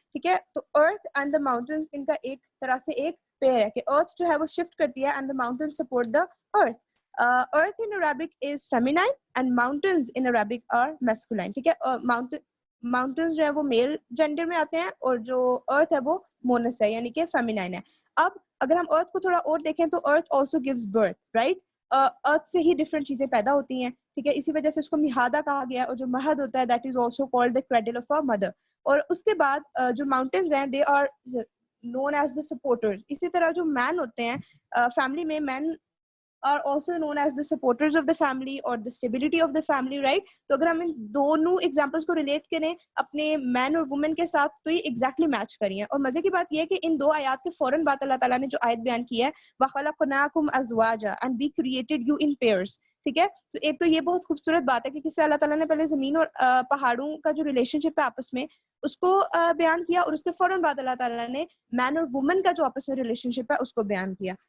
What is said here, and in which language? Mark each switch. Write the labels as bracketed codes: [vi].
[ur] ٹھیک ہے, تو earth and the mountains ان کا ایک طرح سے ایک پیر ہے کہ earth جو ہے وہ شفٹ کرتی ہے [en] and the mountains support the earth. Earth in Arabic is feminine and mountains in Arabic are masculine. [ur] ٹھیک ہے, mountains جو ہے وہ میل جینڈر میں آتے ہیں, اور جو earth ہے وہ مونس ہے یعنی کہ feminine ہے. اب اگر ہم earth کو تھوڑا اور دیکھیں تو [en] earth also gives birth, right? [ur] ارتھ سے ہی ڈفرینٹ چیزیں پیدا ہوتی ہیں. ٹھیک ہے, اسی وجہ سے اس کو مہادا کہا گیا ہے, اور جو مہد ہوتا ہے [en] That is also called the cradle of a mother. [ur] اور اس کے بعد جو ماؤنٹینز ہیں [en] they are known as the supporters. [ur] اسی طرح جو مین ہوتے ہیں فیملی میں, [en] Men are also known as the supporters of the family or the stability of the family, right? [ur] تو اگر ہم ان دونوں ایگزامپلس کو ریلیٹ کریں اپنے مین اور وومن کے ساتھ تو یہ ایگزیکٹلی میچ کری ہیں. اور مزے کی بات یہ ہے کہ ان 2 آیات کے فوراً بعد اللہ تعالیٰ نے جو آیت بیان کی ہے [ar] وَخَلَقْنَاكُمْ أَزْوَاجًا [en] and we created you in pairs. [ur] ٹھیک ہے, تو ایک تو یہ بہت خوبصورت بات ہے کہ کس سے اللہ تعالیٰ نے پہلے زمین اور پہاڑوں کا جو ریلیشن شپ ہے آپس میں اس کو بیان کیا, اور اس کے فوراً بعد اللہ تعالیٰ نے مین اور وومن کا جو آپس میں ریلیشن شپ ہے اس کو بیان کیا.